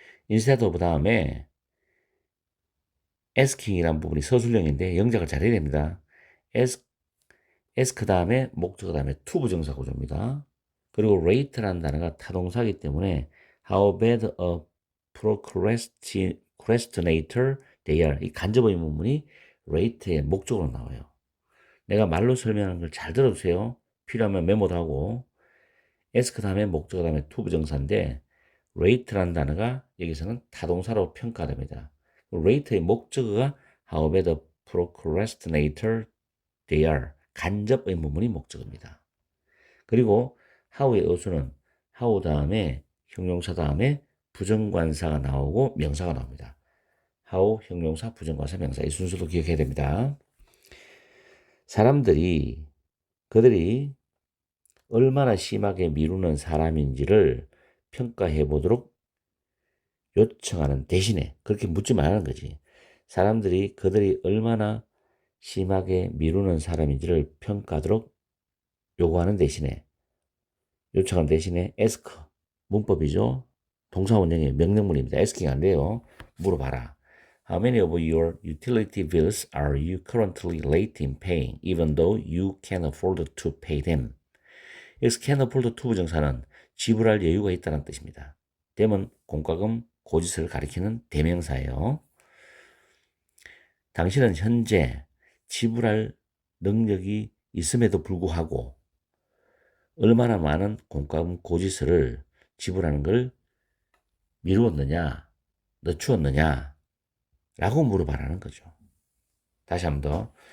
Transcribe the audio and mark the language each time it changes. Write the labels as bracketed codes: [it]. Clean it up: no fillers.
[en] instead of [ko] 다음에 asking이라는 부분이 서술형인데 영작을 잘해야 됩니다. ask 다음에 목적어 다음에 to 부정사 구조입니다. 그리고 rate라는 단어가 타동사이기 때문에 [en] how bad a procrastinator they are. [ko] 이 간접 의문문이 rate의 목적으로 나와요. 내가 말로 설명하는 걸 잘 들어주세요. 필요하면 메모도 하고. ask 다음에 목적어 다음에 to 부정사인데 rate라는 단어가 여기서는 타동사로 평가됩니다. rate의 목적어가 [en] how bad a procrastinator they are. [ko] 간접 의문문이 목적어입니다. 그리고 how의 어수는 how 다음에 형용사 다음에 부정관사가 나오고 명사가 나옵니다. how, 형용사, 부정관사, 명사. 이 순서도 기억해야 됩니다. 사람들이 그들이 얼마나 심하게 미루는 사람인지를 평가해 보도록 요청하는 대신에 그렇게 묻지 말라는 거지. 사람들이 그들이 얼마나 심하게 미루는 사람인지를 평가하도록 요구하는 대신에 요청하는 대신에 ask 문법이죠. 동사 원형의 명령문입니다. asking 안 돼요. 물어봐라. [en] How many of your utility bills are you currently late in paying, even though you can afford to pay them? [ko] 여기서 can afford to 부정사는 지불할 여유가 있다는 뜻입니다. them은 공과금, 고지서를 가리키는 대명사예요. 당신은 현재 지불할 능력이 있음에도 불구하고 얼마나 많은 공과금, 고지서를 지불하는 걸 미루었느냐, 늦추었느냐 라고 물어봐라는 거죠. 다시 한 번 더.